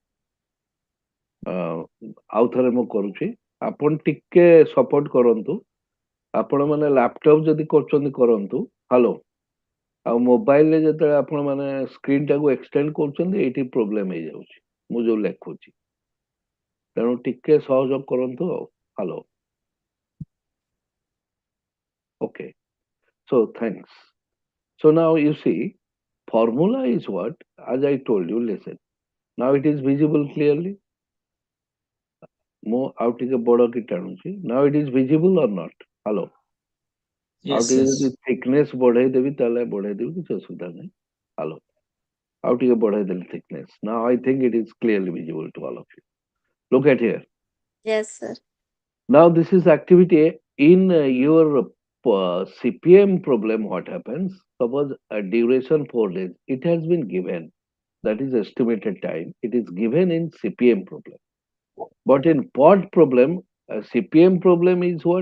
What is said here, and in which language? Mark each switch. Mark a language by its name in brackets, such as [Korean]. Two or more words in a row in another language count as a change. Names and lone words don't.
[Odia] ଆଉ ଥରେ ମୁଁ କରୁଛି, ଆପଣ ଟିକେ ସପୋର୍ଟ କରନ୍ତୁ। ଆପଣ ମାନେ ଲାପଟପ୍ ଯଦି କରୁଛନ୍ତି କରନ୍ତୁ। ହ୍ୟାଲୋ, ଆଉ ମୋବାଇଲରେ ଯେତେବେଳେ ଆପଣ ମାନେ ସ୍କ୍ରିନ୍ ଟାକୁ ଏକ୍ସଟେଣ୍ଡ କରୁଛନ୍ତି ଏଇଠି ପ୍ରୋବ୍ଲେମ ହେଇଯାଉଛି ମୁଁ ଯୋଉ ଲେଖୁଛି, ତେଣୁ ଟିକେ ସହଯୋଗ କରନ୍ତୁ ଆଉ। ହ୍ୟାଲୋ, [English] okay, so thanks. So now you see, formula is what, as I told you, listen, now it is visible clearly. [Odia] ମୁଁ ଆଉ ଟିକେ ବଡ କି ଟାଣୁଛି, [English] now it is visible or not? Hello, [Odia] ଆଉ ଟିକେ ଯଦି thickness ବଢେଇ ଦେବି ତାହେଲେ ବଢେଇ ଦେବି, କିଛି ଅସୁବିଧା ନାହିଁ। Hello, ଆଉ ଟିକେ ବଢେଇ ଦେଲି thickness. [English] Now I think it is clearly visible to all of you. Look at here. yes sir. Now this is activity A. In your CPM problem, what happens? Suppose a duration 4 days, it has been given. That is estimated time. It is given in CPM problem. But in POT problem, CPM problem is what?